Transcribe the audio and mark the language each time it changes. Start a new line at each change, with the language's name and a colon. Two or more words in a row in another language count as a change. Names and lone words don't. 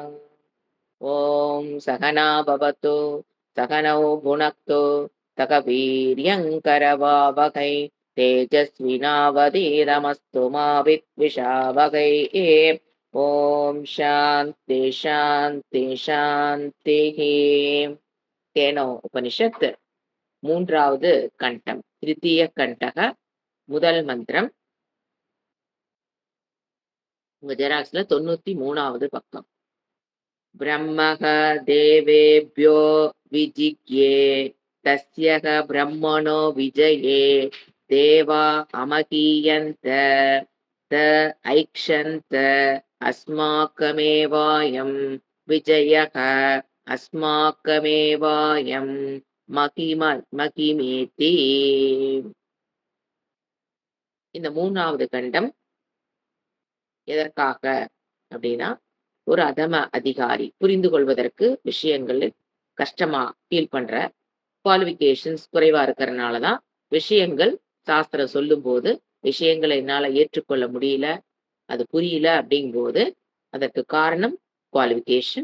Sanskrit: ॐ सहना भवतु सहनौ भुनक्तु सह वीर्यङ्करवावहै तेजस्विनावधीतमस्तु मा विद्विषावहै। ॐ शान्ति शान्ति शान्तिः।
Tamil: केनो उपनिषत् மூன்றாவது கண்டம் திருத்தீய கண்டக முதல் மந்திரம். உங்க ஜெராக்ஸ்ல 93வது பக்கம்.
Sanskrit: ब्रह्मः देवेभ्यो विजिज्ञे तस्यः ब्रह्मणो विजये देवा अमकीयन्त त ऐक्षन्त अस्माकमेवायं विजयः अस्माकमेवायं மகிமேதி.
Tamil: இந்த மூணாவது கண்டம் எதற்காக அப்படின்னா, ஒரு அதம அதிகாரி புரிந்து கொள்வதற்கு விஷயங்கள் கஷ்டமா ஃபீல் பண்ற, குவாலிஃபிகேஷன்ஸ் குறைவா இருக்கிறதுனாலதான் விஷயங்கள் சாஸ்திரம் சொல்லும் போது விஷயங்களை என்னால ஏற்றுக்கொள்ள முடியல, அது புரியல அப்படிங்கும்போது அதற்கு காரணம் குவாலிஃபிகேஷன்.